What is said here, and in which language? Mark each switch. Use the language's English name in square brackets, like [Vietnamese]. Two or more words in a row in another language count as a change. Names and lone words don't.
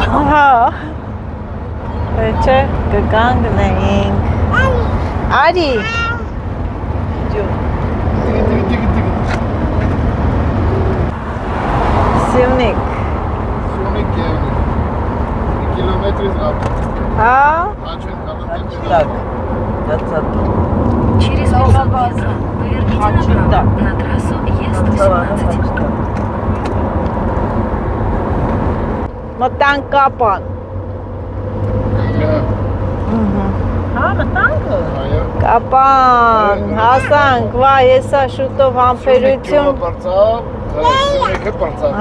[Armenian] Հա, չէ, կկանգնենք։ Արի։ Տիկի։ Սյունիկ։ Սյունիկ է։ Կիլոմետրից ապա։ Հա, Աչեն կանանտակ։ [Russian] Так. Это Через автобазу поверните направо. На трассу ЕС-18. [Armenian] մտանք կապան։ Հա, մտանքը։ Այո։ Կապան, հասանք, վա, եսա շուտով համբերություն, Սյունիքը պրծավ։